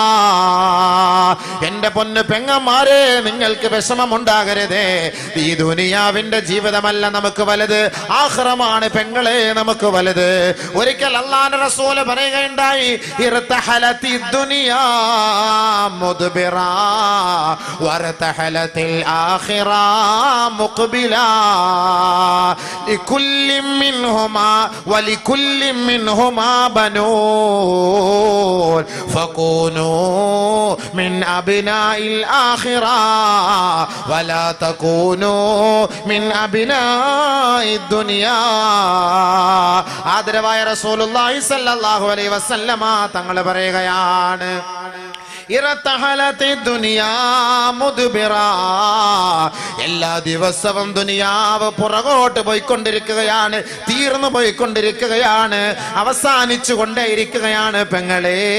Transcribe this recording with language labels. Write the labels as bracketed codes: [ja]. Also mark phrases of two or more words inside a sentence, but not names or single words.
[ml] എന്റെ പൊന്നു പെങ്ങന്മാരെ, നിങ്ങൾക്ക് വിഷമമുണ്ടാകരുതേ. ഈ ദുനിയാവിന്റെ ജീവിതമല്ല നമുക്ക് വലുത്, ആഖിറമാണ് പെങ്ങളെ നമുക്ക് വലുത്. ഒരിക്കൽ അല്ലാഹുവിന്റെ റസൂൽ പറയുകയുണ്ടായി, [ar] ارتحلت الدنيا مدبرة وارتحلت الآخرة مقبلا لكل منهما ولكل منهما بنون فكونوا من أبناء الآخرة ولا تكونوا من أبناء الدنيا. [ml] ആദരവായ റസൂലുള്ളാഹി [ar] صلى الله عليه وسلم [ml] തങ്ങൾ പറയുകയാണ്, എല്ലാ ദിവസവും ദുനിയാവ് പുറകോട്ട് പോയിക്കൊണ്ടിരിക്കുകയാണ്, തീർന്നു പോയിക്കൊണ്ടിരിക്കുകയാണ്, അവസാനിച്ചു കൊണ്ടേയിരിക്കുകയാണ് പെങ്ങളെ.